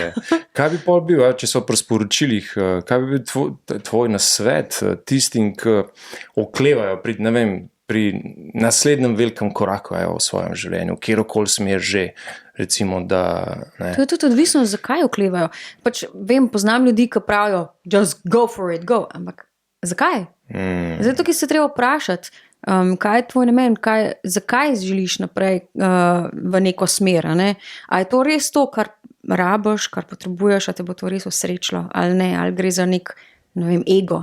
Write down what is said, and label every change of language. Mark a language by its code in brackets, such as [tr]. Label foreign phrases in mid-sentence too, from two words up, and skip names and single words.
[sl] Kaj bi pol bil, če so pri sporočilih, kaj bi bil tvoj nasvet tistim, ki oklevajo pri naslednjem velikem koraku v svojem življenju, kjerokoli smer že, recimo, da... Ne. To je tudi odvisno, zakaj oklevajo. Pač vem, poznam ljudi, ki pravijo, [en] just go for it, go. [sl] Ampak zakaj? Zato, ki se treba vprašati, kaj je tvoj namen, zakaj želiš naprej v neko smer. Ne? A je to res to, kar rabiš, kar potrebuješ, a te bo to res osrečilo ali ne, ali gre za nek, ne vem, ego.